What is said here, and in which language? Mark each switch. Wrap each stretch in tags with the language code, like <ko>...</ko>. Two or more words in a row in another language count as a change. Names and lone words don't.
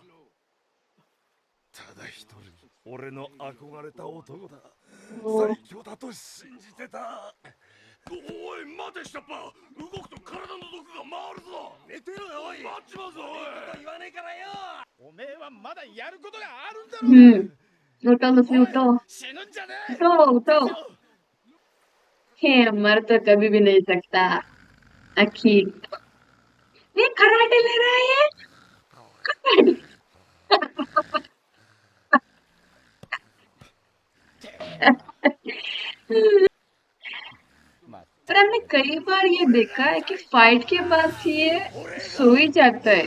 <ja>ただ一人俺の憧れた男だ。 oh 最強だと信じてた。おい待て下っ端、動くと体の毒が回るぞ。寝てろよおい。待ちまぞおい。言わねえからよ。おめえはまだやることがあるんだろうが。</ja> <hi>उठो लूफी उठो</hi> <ja>死ぬんじゃねえ。</ja> <hi>उठो उठो। हे मर तो कभी भी नहीं सकता आखिर। ये कराटे ले रहा है ये। पर हमने कई बार ये देखा है कि फाइट के बाद ये सो ही जाता है।</hi>